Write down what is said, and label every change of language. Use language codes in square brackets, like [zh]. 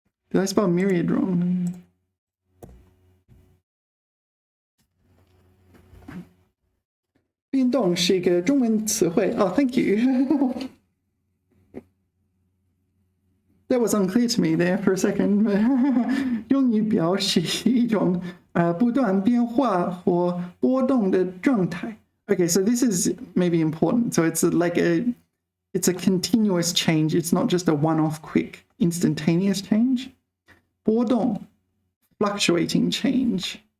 [en] Did I spell myriad wrong? [zh] 变动是一个中文词汇。 [en] Oh, thank you. That was unclear to me there for a second. [zh] 用于表示一种不断变化或波动的状态。 [en] Okay, so this is maybe important. So it's like it's a continuous change. It's not just a one-off, quick, instantaneous change. 波动 fluctuating change.